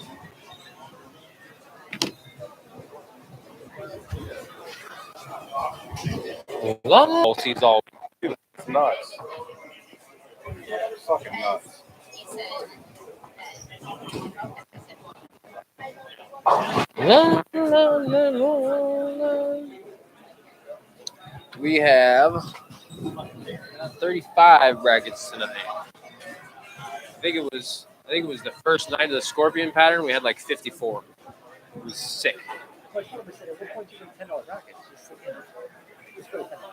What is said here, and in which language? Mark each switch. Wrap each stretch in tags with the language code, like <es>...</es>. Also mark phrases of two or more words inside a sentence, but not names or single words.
<en>La la. He's all. It's nuts. It's fucking nuts. La la la Lola. We have 35 brackets tonight. I think it was the first night of the Scorpion pattern. We had like 54. It was sick. But he said, at what point do you get $10 rackets? Just sit in. Just go to $10.</en>